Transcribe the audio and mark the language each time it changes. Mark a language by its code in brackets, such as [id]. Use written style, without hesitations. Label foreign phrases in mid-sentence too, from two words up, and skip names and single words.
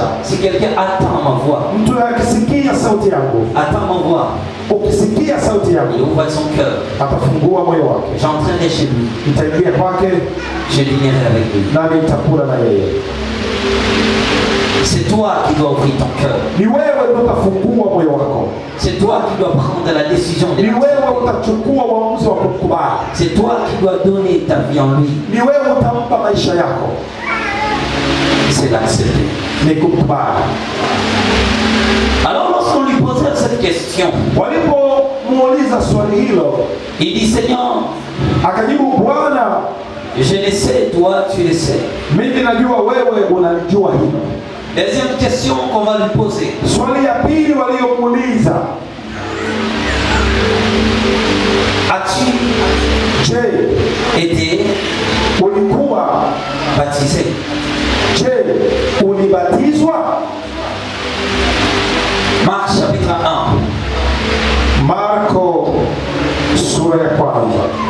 [fr] Si quelqu'un attend ma voix, [sw] Mtu akisikia sauti yangu, [fr] attend ma voix, [sw] ukisikia sauti [fr] il [sw] yangu, [fr] ouvre son cœur. [sw] atafungua moyo wake. [fr] J'entrerai chez lui, [sw] Nitaingia kwake [fr] je dînerai avec lui. [sw] nami nitakula na yeye. [fr] C'est toi qui dois ouvrir ton cœur. [sw] Ni wewe ndio utafungua moyo wako. [fr] C'est toi qui dois prendre la décision de [sw] Ni [fr] l'accepter. [sw] wewe utachukua uamuzi wa kukubali. [fr] C'est toi qui dois donner ta vie en lui. [sw] Ni wewe utampa maisha yako. [fr] C'est l'accepter. [sw] Ni kukubali. [fr] Alors lorsqu'on lui posait cette question, [sw] Walipomuuliza swali hilo, [fr] il dit Seigneur, [sw] akajibu, Bwana, [fr] je le sais, toi tu le sais. [sw] mimi najua wewe unalijua hilo. [fr] Deuxième question qu'on va lui poser. [sw] Swali ya pili waliomuuliza, [fr] As-tu [sw] je, [fr] été [sw] ulikuwa [fr] baptisé? [sw] je, ulibatizwa? [fr] Marc chapitre 1. [sw] Marko sura ya kwanza.